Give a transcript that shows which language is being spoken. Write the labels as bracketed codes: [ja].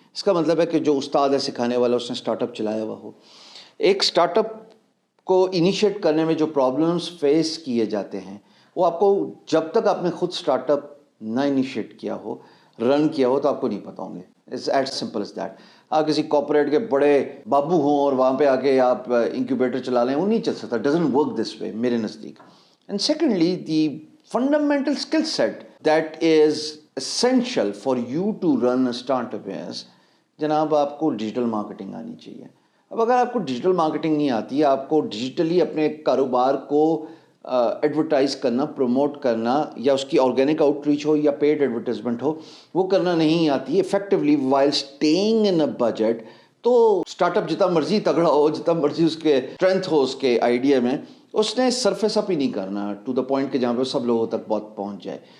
[hi] इसका मतलब है कि जो उस्ताद है सिखाने वाला, उसने स्टार्टअप चलाया हुआ हो। एक स्टार्टअप को इनिशिएट करने में जो प्रॉब्लम्स फेस किए जाते हैं वो आपको, जब तक आपने खुद स्टार्टअप ना इनिशिएट किया हो, रन किया हो, तो आपको नहीं पता होंगे। [en] It's as simple as that. [hi] आप किसी कॉर्पोरेट के बड़े बाबू हों और वहाँ पे आके आप इंक्यूबेटर चला लें, वो नहीं चल सकता। [en] doesn't work this way [hi] मेरे नज़दीक। [en] and secondly, the fundamental skill set that is essential for you to run a startup is, [hi] जनाब, आपको डिजिटल मार्केटिंग आनी चाहिए। अब अगर आपको डिजिटल मार्केटिंग नहीं आती, आपको डिजिटली अपने कारोबार को एडवर्टाइज करना, प्रमोट करना, या उसकी ऑर्गेनिक आउटरीच हो या पेड एडवर्टाइजमेंट हो, वो करना नहीं आती effectively [en] while staying in a budget, [hi] तो स्टार्टअप जितना मर्जी तगड़ा हो, जितना मर्जी उसके स्ट्रेंथ हो उसके आइडिया में, उसने सरफेस अप ही नहीं करना टू द पॉइंट कि जहाँ पे सब लोगों तक बहुत पहुँच जाए।